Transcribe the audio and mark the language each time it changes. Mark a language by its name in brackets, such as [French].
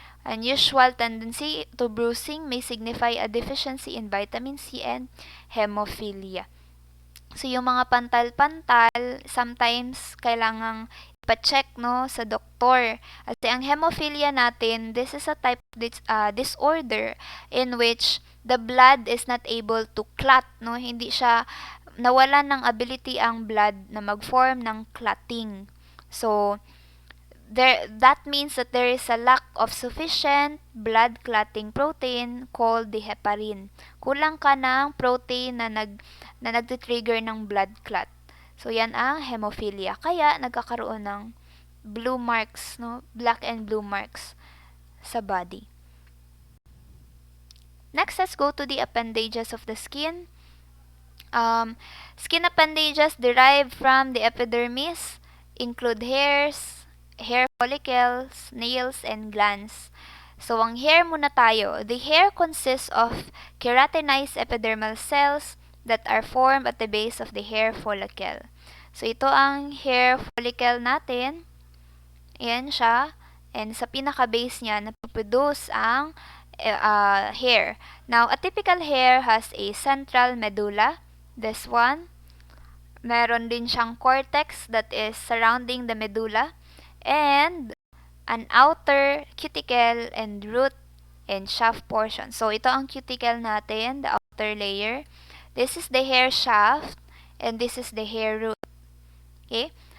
[English] Unusual tendency to bruising may signify a deficiency in vitamin C and hemophilia. [Filipino] So, yung mga pantal-pantal, [English] sometimes [Filipino] kailangang ipa-check sa doktor. Kasi ang hemophilia natin, [English] this is a type of disorder in which the blood is not able to clot. [Filipino] Hindi siya, nawalan ng ability ang blood na mag-form ng clotting. [English] So, that means that there is a lack of sufficient blood clotting protein called the heparin. [Filipino] Kulang ka ng protein na nagtitrigger ng blood clot. So, yan ang hemophilia. Kaya, nagkakaroon ng blue marks, [English] black and blue marks [Filipino] sa body. [English] Next, let's go to the appendages of the skin. Skin appendages derived from the epidermis include hairs, hair follicles, nails, and glands. [Filipino] So, ang hair muna tayo. [English] The hair consists of keratinized epidermal cells that are formed at the base of the hair follicle. [Filipino] So, ito ang hair follicle natin. Ayan siya. And sa pinaka-base niya, napoproduce ang hair. [English] Now, a typical hair has a central medulla. This one. [Filipino] Meron din siyang [English] cortex that is surrounding the medulla. And an outer cuticle and root and shaft portion. [Filipino] So, ito ang cuticle natin, [English] the outer layer. This is the hair shaft and this is the hair root. Okay?